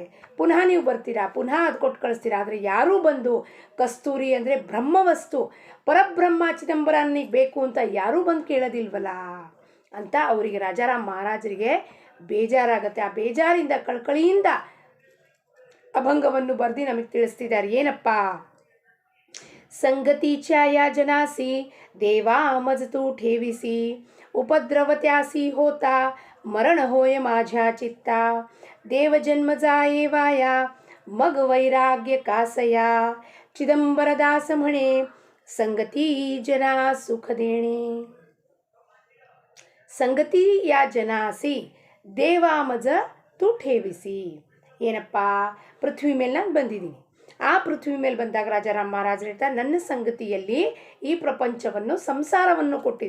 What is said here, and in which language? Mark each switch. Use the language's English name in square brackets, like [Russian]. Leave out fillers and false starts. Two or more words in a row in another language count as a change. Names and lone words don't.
[Kannada] ಪುನಃ ನೀವು ಬರ್ತೀರಾ, ಪುನಃ ಅದು ಕೊಟ್ಟು ಕಳಿಸ್ತೀರಾ. ಆದರೆ ಯಾರೂ ಬಂದು ಕಸ್ತೂರಿ ಅಂದರೆ ಬ್ರಹ್ಮವಸ್ತು, ಪರಬ್ರಹ್ಮ ಚಿದಂಬರನಿಗೆ ಬೇಕು ಅಂತ ಯಾರೂ ಬಂದು ಕೇಳೋದಿಲ್ವಲ್ಲ ಅಂತ ಅವರಿಗೆ, ರಾಜಾರಾಮ್ ಮಹಾರಾಜರಿಗೆ ಬೇಜಾರಾಗತ್ತೆ. ಆ ಬೇಜಾರಿಂದ, ಕಳ್ಕಳಿಯಿಂದ ಅಭಂಗವನ್ನು ಬರೆದು ನಮಗೆ ತಿಳಿಸ್ತಿದ್ದಾರೆ. ಏನಪ್ಪ, [Marathi] संगती छाया जनासी देवा मज तू ठेविसी उपद्रव त्यासी होता मरण होय माझ्या चित्ता देव जन्म जाये वाया मग वैराग्य कासया चिदंबरदास म्हणे संगती जना सुख देणे. संगती या जनासी देवा मज तू ठेविसी. [Kannada] ಏನಪ್ಪ, ಪೃಥ್ವಿ ಮೇಲೆ ನಾನು ಬಂದಿದ್ದೀನಿ. ಆ ಪೃಥ್ವಿ ಮೇಲೆ ಬಂದಾಗ ರಾಜಾರಾಮ್ ಮಹಾರಾಜರು ಹೇಳ್ತಾರೆ, ನನ್ನ ಸಂಗತಿಯಲ್ಲಿ ಈ ಪ್ರಪಂಚವನ್ನು, ಸಂಸಾರವನ್ನು ಕೊಟ್ಟಿದೆ.